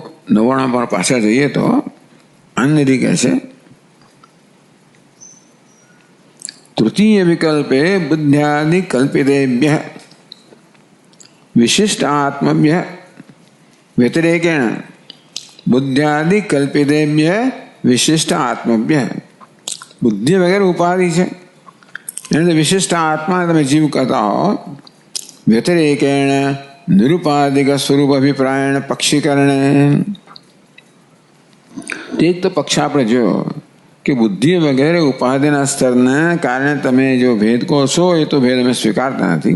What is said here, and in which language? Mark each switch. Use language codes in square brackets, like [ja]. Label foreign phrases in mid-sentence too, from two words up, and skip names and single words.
[gu] 99 પર પાછા જઈએ તો અન્ય કહે છે [sa] तृतीय विकल्पे बुद्ध्यादि कल्पितेभ्यः विशिष्ट आत्मभ्यः व्यतिरेकेण बुद्ध्यादि कल्पितेभ्यः विशिष्ट आत्मभ्यः [hi] बुद्धि वगैरह उपाधि है विशिष्ट आत्मा [gu] તમે જીવ કહેતા હો વ્યતિરેકેણ નિરુપાધિક સ્વરૂપ અભિપ્રાયણ પક્ષીકરણ એક તો પક્ષ આપણે જોયો કે બુદ્ધિ વગેરે ઉપાધિના સ્તરને કારણે તમે જો ભેદ કહો છો એ તો ભેદ અમે સ્વીકારતા નથી.